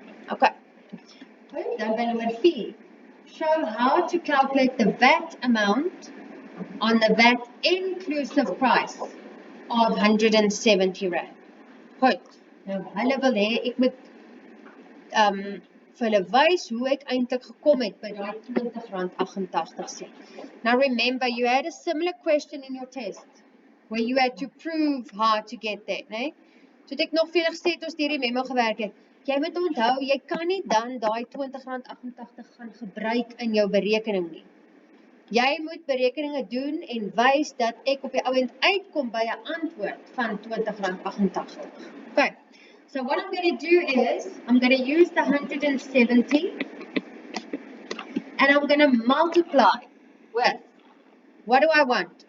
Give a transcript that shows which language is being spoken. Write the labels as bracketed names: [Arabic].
[English] Okay. Then by number 4, show how to calculate the VAT amount on the VAT inclusive price of R170. [Afrikaans] Goed. Nou hulle wil hê ek moet vir hulle wys hoe ek eintlik gekom het by daai R20.88. [English] Now remember, you had a similar question in your test where you had to prove how to get there, né? [Afrikaans] So het ek nog veel gesê het ons deur die memo gewerk het. Jy moet onthou, jy kan nie dan daai R20.88 gaan gebruik in jou berekening nie. Jy moet berekeninge doen en wys dat ek op die ouend uitkom by 'n antwoord van R20.88. [English] Okay. So what I'm going to do is, I'm going to use the 170 and I'm going to multiply with, what do I want?